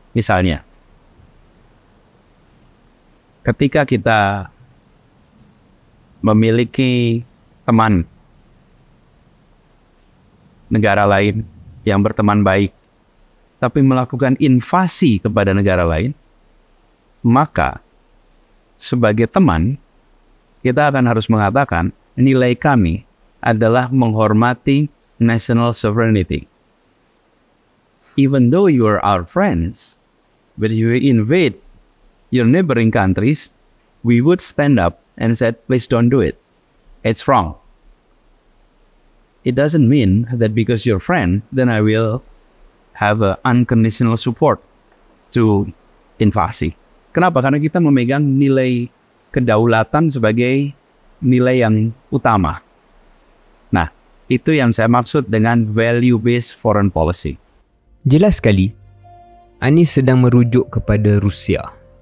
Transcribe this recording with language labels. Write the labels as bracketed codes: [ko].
[id] Misalnya, ketika kita memiliki teman negara lain yang berteman baik, tapi melakukan invasi kepada negara lain, maka sebagai teman, kita akan harus mengatakan nilai kami adalah menghormati national sovereignty. [en] Even though you are our friends, but you invade your neighboring countries, we would stand up and said, please don't do it. It's wrong. It doesn't mean that because you're a friend, then I will have a unconditional support to invasi. [id] Kenapa? Karena kita memegang nilai kedaulatan sebagai nilai yang utama. Nah, itu yang saya maksud dengan [en] value-based foreign policy. [id] Jelas sekali, Anies sedang merujuk kepada Rusia.